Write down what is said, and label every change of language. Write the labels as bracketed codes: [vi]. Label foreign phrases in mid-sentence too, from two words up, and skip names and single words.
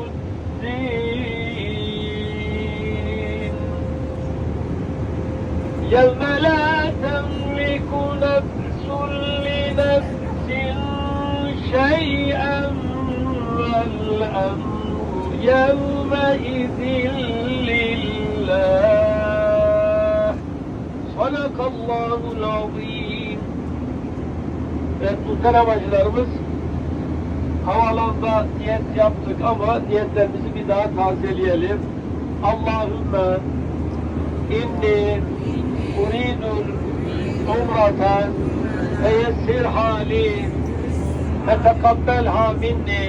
[ar] الدين يوم لا تملك نفس لنفس شيئا والأمر يومئذ لله صدق الله العظيم. [tr] Evet muhterem hacılarımız, havalanda niyet yaptık ama niyetlerimizi bir daha tazeleyelim. [ar] اللهم إني أريد العمرة فيسرها لي وتقبلها مني.